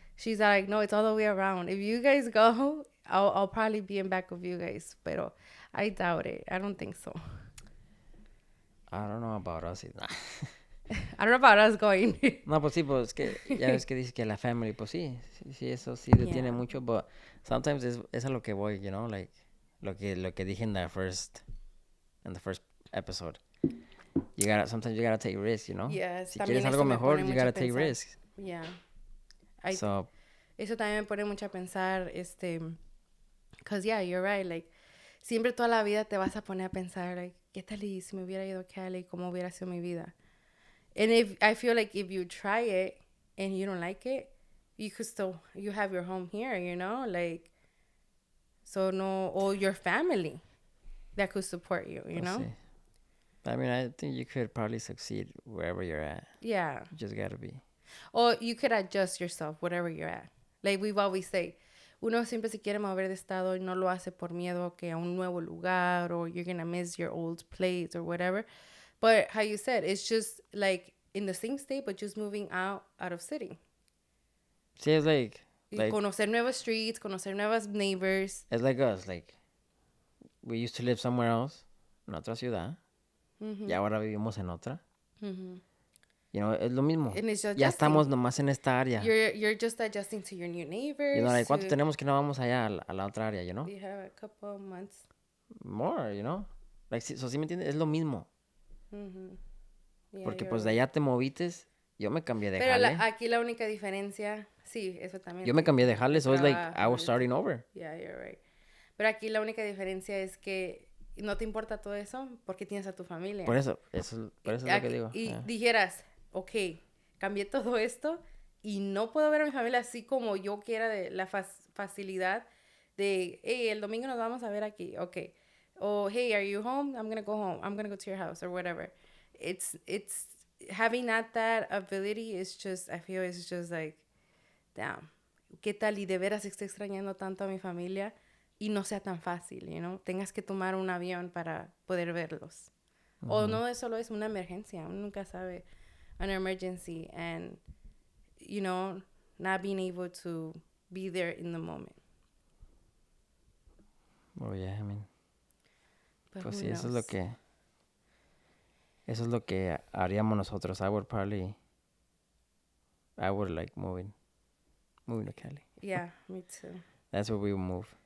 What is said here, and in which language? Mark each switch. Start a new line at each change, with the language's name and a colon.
English: she's like, no, it's all the way around. If you guys go, I'll probably be in back of you guys, pero I doubt it. I don't think so. I don't know about us. I don't know about us going.
Spanish: No, pues sí, pues es que ya ves que dices que la family, pues sí, eso sí detiene mucho,
English: but sometimes
Spanish: es a lo que voy,
English: you know, like
Spanish: lo que dije en
English: the first episode. Sometimes you gotta take risks, you know. Yes,
Spanish: Si quieres algo mejor,
English: you gotta take risks. Yeah. So,
Spanish: eso también me pone mucho a pensar,
English: because yeah, you're right, like,
Spanish: siempre toda la vida te vas a poner a pensar,
English: like,
Spanish: ¿qué tal y si me hubiera ido a Cali? ¿Cómo hubiera sido mi vida?
English: And I feel like if you try it and you don't like it, you have your home here, you know, like, so no, or your family that could support you, you know?
Spanish: sí.
English: I mean, I think you could probably succeed wherever you're at. Yeah. You just gotta be. Or you could adjust yourself, whatever you're at. Like we've always say,
Spanish: uno siempre se quiere mover de estado y no lo hace por miedo que a un nuevo lugar
English: or you're gonna miss your old place or whatever. But how you said, it's just like in the same state, but just moving out of city. See, it's like
Spanish: conocer nuevos streets, conocer nuevas neighbors.
English: It's like us, like we used to live somewhere else,
Spanish: en otra ciudad, y ahora vivimos en otra.
English: You know,
Spanish: es lo mismo. Ya estamos nomás en esta área.
English: You're just adjusting to your new neighbors. You know, like,
Spanish: ¿cuánto tenemos que no vamos allá a la otra área,
English: you know? We have a couple months. More, you know? Like, so,
Spanish: ¿sí me entiendes? Es lo mismo.
English: Yeah,
Spanish: porque pues de allá te movites, yo me cambié de jale. Pero aquí la única diferencia, sí, eso también. Yo me cambié de jale, so it's like I was starting over.
English: Yeah, you're right.
Spanish: Pero aquí la única diferencia es que no te importa todo eso porque tienes a tu familia. Por eso es lo que digo. Y dijeras, ok, cambié todo esto y no puedo ver a mi familia así como yo quiera, de la facilidad de, hey, el domingo nos vamos a ver aquí, ok.
English: O, hey, are you home? I'm going to go home. I'm going to go to your house or whatever. It's having that ability is just, I feel it's just like, damn,
Spanish: ¿qué tal? Y de veras estoy extrañando tanto a mi familia, y no sea tan fácil,
English: you know,
Spanish: tengas que tomar un avión para poder verlos. O Mhm. no es solo es una emergencia, uno nunca sabe,
English: an emergency, and, you know, not being able to be there in the moment. Oh yeah, I mean, But
Spanish: pues
English: who
Spanish: sí,
English: knows?
Spanish: eso es lo que haríamos nosotros.
English: I would like moving to Cali. Yeah, me too. That's where we would move.